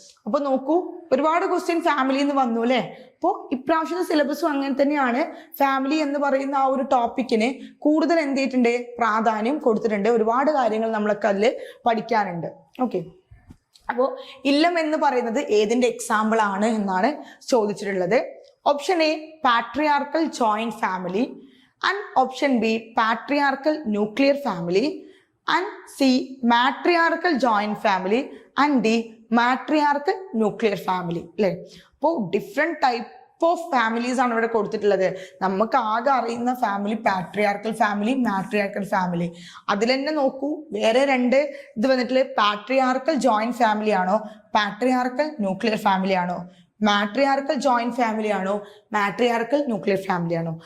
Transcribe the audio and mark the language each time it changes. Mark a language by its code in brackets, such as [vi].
[ml] അപ്പൊ നോക്കൂ, ഒരുപാട് ക്വസ്റ്റ്യൻ ഫാമിലി എന്ന് വന്നു അല്ലെ. അപ്പോൾ ഇപ്രാവശ്യത്തെ സിലബസും അങ്ങനെ തന്നെയാണ്. ഫാമിലി എന്ന് പറയുന്ന ആ ഒരു ടോപ്പിക്കിന് കൂടുതൽ എന്ത് ചെയ്തിട്ടുണ്ട്, പ്രാധാന്യം കൊടുത്തിട്ടുണ്ട്. ഒരുപാട് കാര്യങ്ങൾ നമ്മളൊക്കെ അതിൽ പഠിക്കാനുണ്ട്. ഓക്കെ, അപ്പോൾ ഇല്ലം എന്ന് പറയുന്നത് ഏതിന്റെ എക്സാമ്പിൾ ആണ് എന്നാണ് ചോദിച്ചിട്ടുള്ളത്. [en] Option A patriarchal joint family, and option B patriarchal nuclear family, and C matriarchal joint family, and D matriarchal nuclear family. [ml] അല്ലേ, അപ്പോൾ ഡിഫറെന്റ് ടൈപ്പ് ഓഫ് ഫാമിലീസ് ആണ് ഇവിടെ കൊടുത്തിട്ടുള്ളത്. നമുക്ക് ആകെ അറിയുന്ന family patriarchal family, matriarchal family. അതിൽ തന്നെ നോക്കൂ, വേറെ 2 ഇത് വന്നിട്ടുള്ളത് പാട്രിയാർക്കൽ ജോയിന്റ് ഫാമിലി ആണോ, പാട്രിയാർക്കൽ ന്യൂക്ലിയർ ഫാമിലി ആണോ, മാട്രിയാർക്കൽ ജോയിന്റ് ഫാമിലി ആണോ, മാട്രിയാർക്കൽ ന്യൂക്ലിയർ ഫാമിലി ആണോ?